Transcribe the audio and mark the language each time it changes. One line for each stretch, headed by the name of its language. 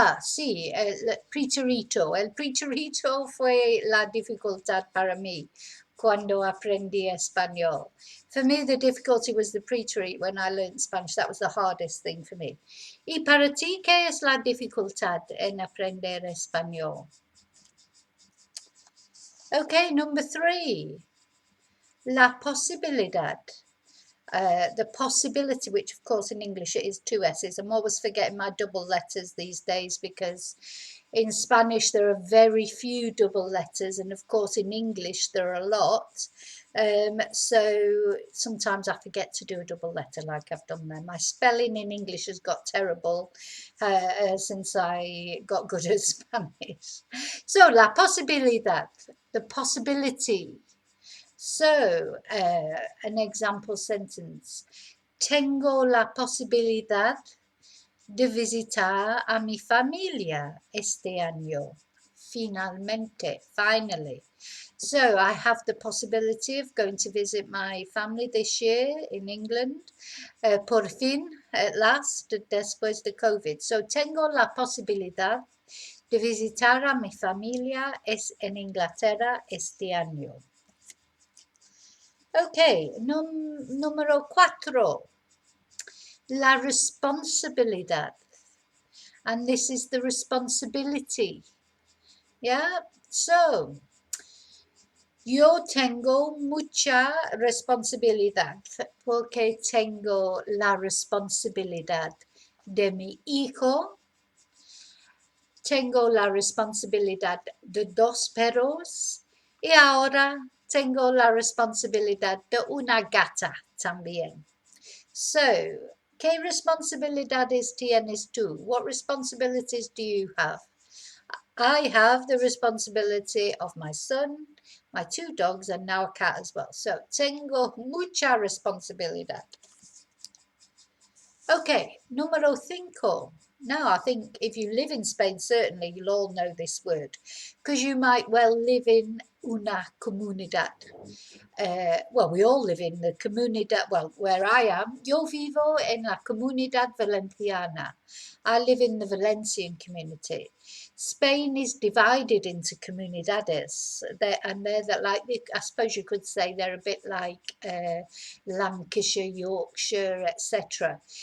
Spanish: Sí, el preterito fue la dificultad para mí cuando aprendí español.
English: For me, the difficulty was the preterite when I learned Spanish. That was the hardest thing for me.
Spanish: ¿Y para ti qué es la dificultad en aprender español?
English: Okay, number three. La posibilidad. The possibility, which of course in English it is two S's. I'm always forgetting my double letters these days because in Spanish there are very few double letters, and of course in English there are a lot. So sometimes I forget to do a double letter like I've done there. My spelling in English has got terrible since I got good at Spanish. So la posibilidad, the possibility. So, an example sentence.
Spanish: Tengo la posibilidad de visitar a mi familia este año. Finalmente, finally.
English: So, I have the possibility of going to visit my family this year in England.
Spanish: Por fin,
English: at last,
Spanish: después de COVID. So, tengo la posibilidad de visitar a mi familia en Inglaterra este año. Okay, número cuatro. La responsabilidad.
English: And this is the responsibility. Yeah, so
Spanish: yo tengo mucha responsabilidad porque tengo la responsabilidad de mi hijo. Tengo la responsabilidad de dos perros y ahora tengo la responsabilidad de una gata también. So, ¿qué responsabilidades tienes tú?
English: What responsibilities do you have? I have the responsibility of my son, my two dogs, and now a cat as well.
Spanish: So, tengo mucha responsabilidad. Okay, número 5.
English: Now, I think if you live in Spain, certainly you'll all know this word, because you might well live in una comunidad. Well, we all live in the comunidad, well, where I am,
Spanish: yo vivo en la comunidad valenciana.
English: I live in the Valencian community. Spain is divided into comunidades, and they're that, like, I suppose you could say they're a bit like Lancashire, Yorkshire, etc.